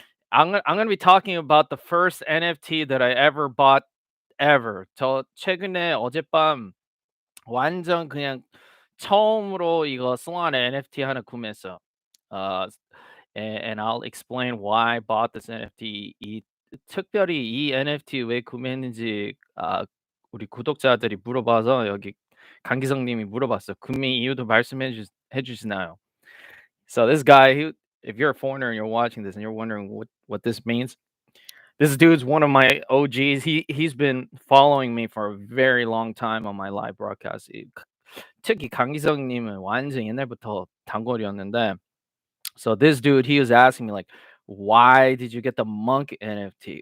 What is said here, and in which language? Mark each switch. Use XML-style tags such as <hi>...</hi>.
<en>I'm gonna be talking about the first NFT that I ever bought ever.</en> <ko>저 최근에 어젯밤 완전 그냥 처음으로 이거 Solana NFT 하나 구매했어요.</ko> <en>Uh, and I'll explain why I bought this NFT.</en> <ko>특별히 이 NFT 왜 구매했는지 우리 구독자들이 물어봐서 여기 강기성님이 물어봤어요. 구매 이유도 해 주시나요?</ko> <en>So this guy, if you're a foreigner and you're watching this and you're wondering what this means, this dude's one of my OGs. He's been following me for a very long time on my live broadcast.</en> <ko>특히 강기성님은 완전 옛날부터 단골이었는데,</ko> <en>so this dude, he was asking me like, why did you get the Munk NFT?</en>